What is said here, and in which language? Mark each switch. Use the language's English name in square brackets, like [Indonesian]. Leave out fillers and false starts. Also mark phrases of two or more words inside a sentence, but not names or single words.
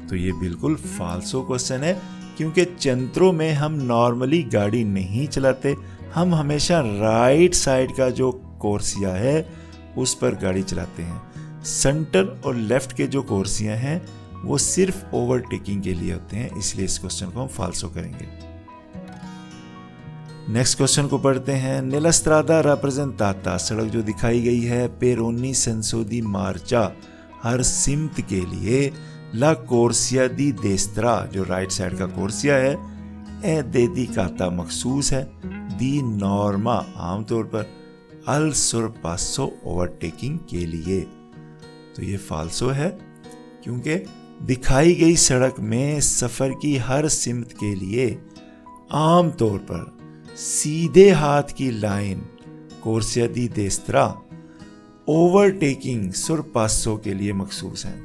[Hindi] तो ये बिल्कुल फाल्सो क्वेश्चन है, क्योंकि चेंट्रो में हम नॉर्मली गाड़ी नहीं चलाते, हम हमेशा [English] right side [Hindi] का जो कोर्सिया है उस पर गाड़ी चलाते हैं। सेंटर और लेफ्ट के जो कोर्सिया हैं वो सिर्फ ओवरटेकिंग के लिए होते हैं, इसलिए इस क्वेश्चन को हम फाल्सो करेंगे। [English] next question [Hindi] को पढ़ते हैं। [Italian] nella strada rappresentata, [Hindi] सड़क जो दिखाई गई है [Italian] per ogni senso di marcia, [Hindi] हर सिमत के लिए, [Italian] la corsia di destra, [Hindi] जो [English] right side [Hindi] का कोर्सिया है, [Italian] è dedicata [Hindi] मखसूस है, [Italian] di norma [Hindi] आमतौर पर, [Italian] al sorpasso [Hindi] ओवरटेकिंग के लिए। तो ये फाल्सो है, क्योंकि दिखाई गई सड़क में सफर की हर सिमत के लिए आमतौर पर सीधे हाथ की लाइन [Italian] corsia di destra [Hindi] ओवरटेकिंग sorpasso के लिए मखसूस है।